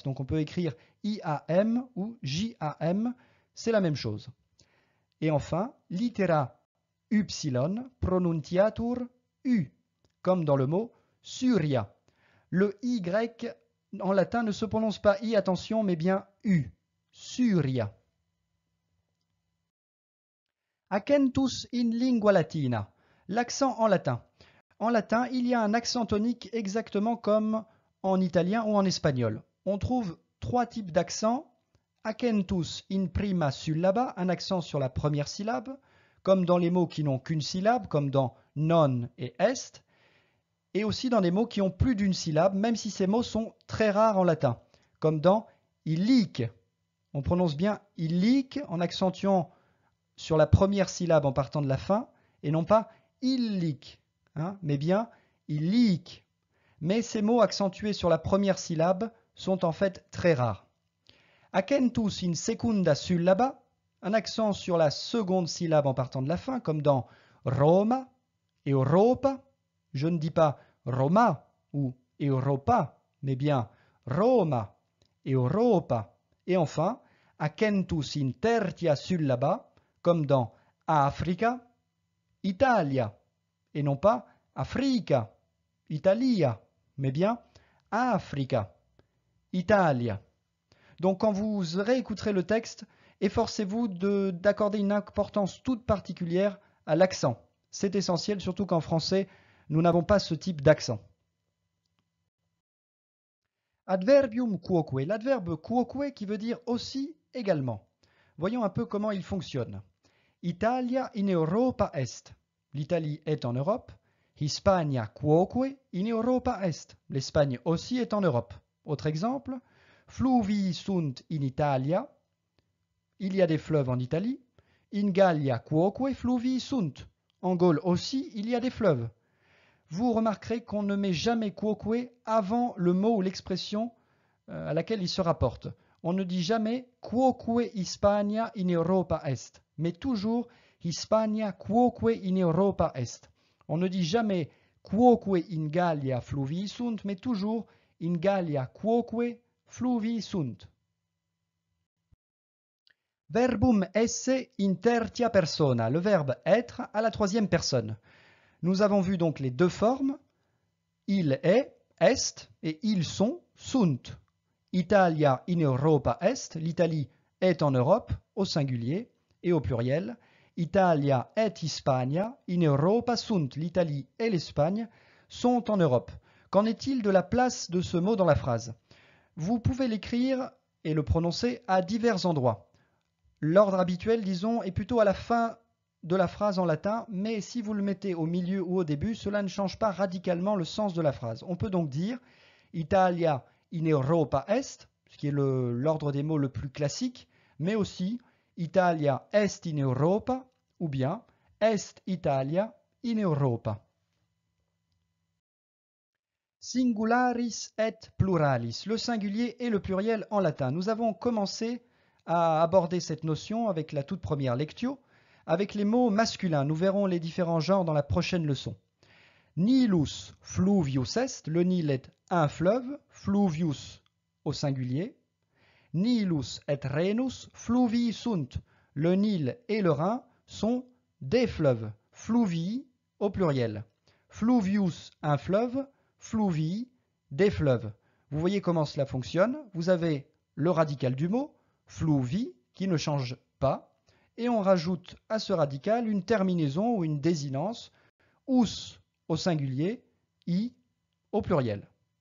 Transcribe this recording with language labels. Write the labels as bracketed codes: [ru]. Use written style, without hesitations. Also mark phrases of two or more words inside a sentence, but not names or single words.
[fr] Donc on peut écrire IAM ou JAM, c'est la même chose. Et enfin, [la] litera upsilon, pronunciatur U, [fr] comme dans le mot Suria. Le Y en latin ne se prononce pas I, attention, mais bien U. Suria. [la] Accentus in lingua latina. [fr] L'accent en latin. En latin, il y a un accent tonique exactement comme en italien ou en espagnol. On trouve trois types d'accents. [la] Accentus in prima syllaba, [fr] un accent sur la première syllabe, comme dans les mots qui n'ont qu'une syllabe, comme dans non et est, et aussi dans des mots qui ont plus d'une syllabe, même si ces mots sont très rares en latin, comme dans illic. On prononce bien illic en accentuant sur la première syllabe en partant de la fin, et non pas illic, mais bien illic. Mais ces mots accentués sur la première syllabe sont en fait très rares. [la] Accentus in secunda syllaba, [fr] un accent sur la seconde syllabe en partant de la fin, comme dans Roma et Europa. Je ne dis pas Roma ou Europa, mais bien Roma et Europa. Et enfin, [la] accentus in tertia syllaba, [fr] comme dans Africa, Italia, et non pas Africa, Italia, mais bien Africa, Italia. Donc quand vous réécouterez le texte, efforcez-vous d'accorder une importance toute particulière à l'accent. C'est essentiel, surtout qu'en français, nous n'avons pas ce type d'accent. [la] Adverbium quoque, [fr] l'adverbe quoque qui veut dire aussi, également. Voyons un peu comment il fonctionne. [la] Italia in Europa est. [fr] L'Italie est en Europe. [la] Hispania quoque in Europa est. [fr] L'Espagne aussi est en Europe. Autre exemple. [la] Fluvi sunt in Italia. [fr] Il y a des fleuves en Italie. [la] In Gallia quoque fluvi sunt. [fr] En Gaule aussi, il y a des fleuves. Vous remarquerez qu'on ne met jamais quoque avant le mot ou l'expression à laquelle il se rapporte. On ne dit jamais [la] quoque Hispania in Europa est, [fr] mais toujours [la] Hispania quoque in Europa est. [fr] On ne dit jamais [la] quoque in Gallia fluvii sunt, [fr] mais toujours [la] in Gallia quoque fluvii sunt. Verbum esse in tertia persona, [fr] le verbe être à la troisième personne. Nous avons vu donc les deux formes, il est, et ils sont, sunt. [la] Italia in Europa est, [fr] l'Italie est en Europe, au singulier, et au pluriel. [la] Italia et Hispania in Europa sunt, [fr] l'Italie et l'Espagne sont en Europe. Qu'en est-il de la place de ce mot dans la phrase? Vous pouvez l'écrire et le prononcer à divers endroits. L'ordre habituel, disons, est plutôt à la fin de la phrase en latin, mais si vous le mettez au milieu ou au début, cela ne change pas radicalement le sens de la phrase. On peut donc dire [la] Italia in Europa est, [fr] ce qui est l'ordre des mots le plus classique, mais aussi [la] Italia est in Europa, [fr] ou bien [la] Est Italia in Europa. Singularis et pluralis, [fr] le singulier et le pluriel en latin. Nous avons commencé à aborder cette notion avec la toute première lectio, avec les mots masculins. Nous verrons les différents genres dans la prochaine leçon. [la] Nilus fluvius est, [fr] le Nil est un fleuve, fluvius au singulier. [la] Nilus et Rhenus fluvii sunt, [fr] le Nil et le Rhin sont des fleuves, fluvii au pluriel. Fluvius, un fleuve, fluvii, des fleuves. Vous voyez comment cela fonctionne. Vous avez le radical du mot, fluvi, qui ne change pas, et on rajoute à ce radical une terminaison ou une désinence, us au singulier, i au pluriel.